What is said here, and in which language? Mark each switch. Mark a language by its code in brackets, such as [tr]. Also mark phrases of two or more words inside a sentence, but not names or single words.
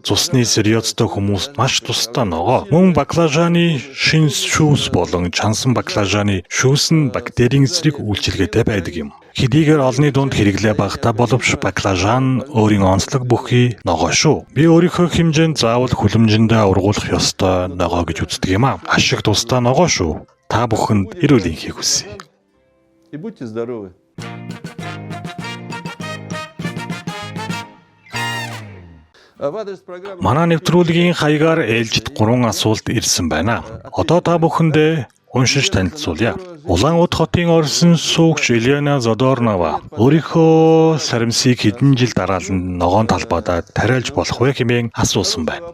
[mn] Цусны циррозтой хүмүүст маш тустай ногоо. Мөн баклажаны шин шүүс болон чансан баклажаны шүүс нь бактерийн эсрэг үйлчилгээтэй байдаг юм. Хэдийгээр олонний дунд хэрэглээ багтаа боловч баклажан өөрийн онцлог бүхий ногоо шүү. Би өөрийнхөө хэмжээнд заавал хөлөмжөндөө ургуулах ёстой ногоо гэж үздэг юм а. Ашиг тустай ногоо шүү. Та бүхэнд эрүүл энхийг хүсье. [ru] и будьте здоровы. В адрес программы [mn] Манай нэвтрүүлгийн хаягаар ээлжид 3 асуулт ирсэн байна. Одоо та бүхэндээ уншиж танилцуулъя. Улаан-Удэ хотын орсон суугч Елена Задорнова өөрийнхөө сарамсыг хэдэн жил дараалан ногоон талбайдаа тариалж болох вэ хэмээн асуусан байна.